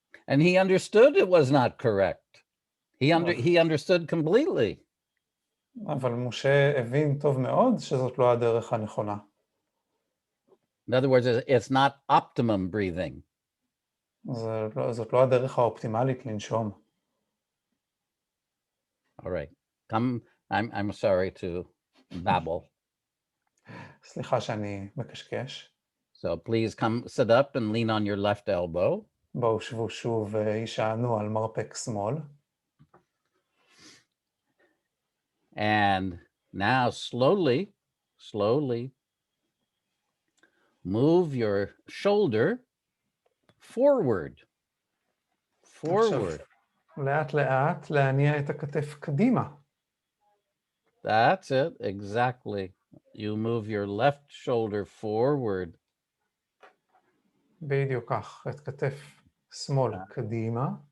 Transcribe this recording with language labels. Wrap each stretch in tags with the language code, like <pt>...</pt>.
<en>And he understood it was not correct. He understood completely.</en> <he>אבל משה הבין טוב מאוד שזאת לא הדרך הנכונה.</he> <en>In other words, it's not optimum breathing.</en> <he>זאת לא הדרך האופטימלית לנשום.</he> <en>All right. I'm sorry to babble.</en> <he>סליחה שאני מקשקש.</he> <en>So please come sit up and lean on your left elbow.</en> <he>בואו שבו שוב וישענו על מרפק שמאל.</he> <en>And now slowly move your shoulder forward. Forward.</en> <he>לאט לאט להניע את הכתף קדימה.</he> <en>That's it, exactly. You move your left shoulder forward.</en> <he>בדיוק כך, את כתף שמאל קדימה.</he>